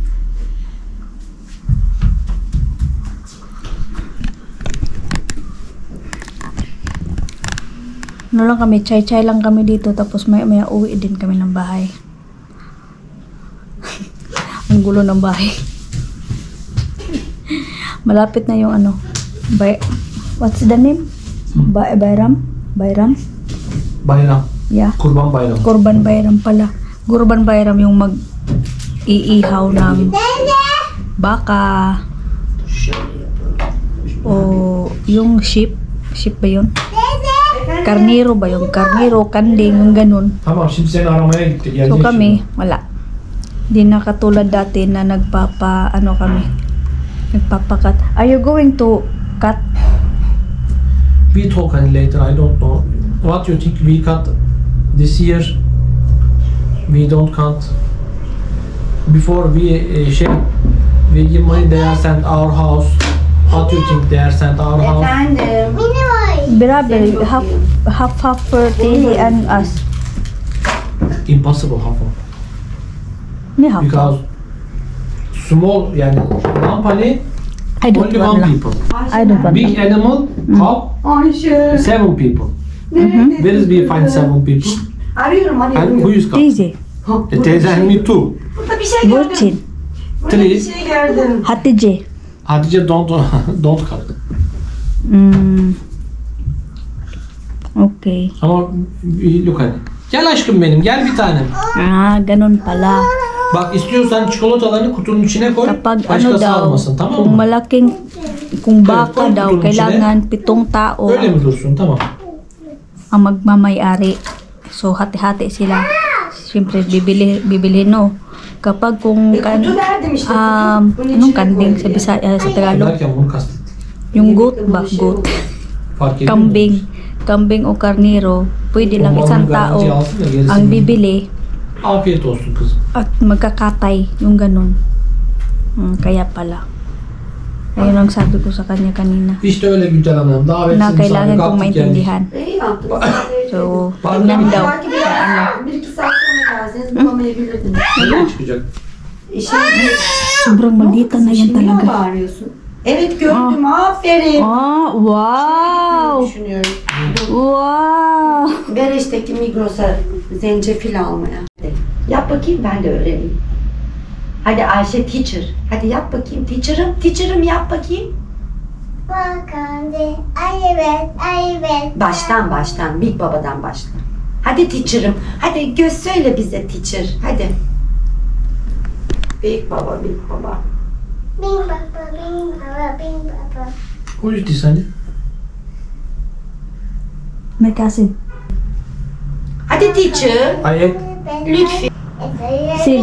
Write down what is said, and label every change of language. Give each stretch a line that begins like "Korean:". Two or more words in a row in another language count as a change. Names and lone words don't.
Filipino: Ano lang kami, chai-chai lang kami dito, tapos maya-maya uwi din kami ng bahay. Ang gulo ng bahay. Malapit na yung ano,
English: what's the name? Bayram? Bayram. Yeah.
Turkish: Kurban bayramı.
Filipino: Kurban Bayram pala. Kurban Bayram yung mag-iihaw ng baka. O yung sheep. Sheep ba yun? Karniro ba yung? Karniro, kanding, yung ganun.
Turkish: Tamam şimdi seni aramaya gittik.
Filipino: So kami, wala. Di na katulad dati na nagpapakat.
English: Are you going to cut? We talk later, I don't know. What you think we cut this year? We don't cut. Before we give money, they are sent our house. What you think they are sent our house?
Turkish: Efendim. Beraber,
English: half for Teddy and us. Impossible half of.
Turkish: Ne half?
English: Because small yani company I don't only want one lang. people. I don't want Big lang. animal half Ayşe. 7 people. Where is we find 7 people?
Turkish: Arıyorum
English: And who
Turkish: arıyorum.
English: is cut?
Turkish: Teyze,
English: Teyze and me too.
Turkish: Burada bir şey gördüm. Burçin, Burada bir şey gördüm. Hatice.
English: Hatice don't cut. Okay.
Turkish: Ama look hani. Gel aşkım benim, gel bir tanem.
Filipino: Ganun pala.
Turkish: Bak istiyorsan çikolatalarını kutunun içine koy.
Filipino: Kapag ano
Turkish: Başkası
Filipino: daw,
Turkish: almasın, tamam
Filipino: kung
Turkish: mı?
Filipino: malaking, kung baka
Turkish: koy
Filipino: daw,
Turkish: kutunun
Filipino: kailangan 7 tao Öyle mi dursun? Tamam. ang magmamayari. So, hati-hati sila. Siyempre, bibili no. Kapag kung,
Turkish: Kutu verdim işte. Bunun
Filipino: anong
Turkish: içine
Filipino: kanding
Turkish: koy
Filipino: sa
Turkish: diye.
Filipino: Sa Tagalog?
Turkish: Derken bunu kastettik.
Filipino: Yung goat ba? Goat.
Turkish: Fark ediyor
Filipino: Kambing.
Turkish: musun?
Filipino: Kambing o karniro. Pwede lang
Turkish: Umarım
Filipino: isang
Turkish: garanti
Filipino: tao
Turkish: alsın da gerisini-
Filipino: ang bibili
Turkish: Afiyet olsun kızım.
Filipino: at magkakatay. Yung ganun. Kaya pala. Ayun ang sabi ko sa kanya kanina.
Turkish: İşte öyle Gülcan Hanım. Davetsiz
Filipino: Na
Turkish: misafir
Filipino: kailangan kong
Turkish: kalktık geldik.
Filipino: maintindihan.
Turkish: İyi yaptınız.
Filipino: So,
Turkish: Pardon.
Filipino: tingnan daw.
Turkish: Belki bir iki saat sonra gelseniz bulamayabilirdiniz. Nereye çıkacak?
Filipino: Sobrang maldita na yan
Turkish: Şimdi mi
Filipino: talaga.
Turkish: bağırıyorsun? Evet gördüm. Aferin. Wow! Düşünüyorum. Wow! Bereş'teki Migros'a zencefil almaya. Yap bakayım ben de öğreneyim. Hadi Ayşe teacher. Hadi yap bakayım teacher'ım. Teacher'ım yap bakayım. Baştan. Big Baba'dan başla. Hadi teacher'ım. Hadi söyle bize teacher. Hadi. Big Baba.
English: Who is this honey? My cousin.
Turkish: Hadi teacher.
English: I ate.
Turkish: Lütfen. Sing.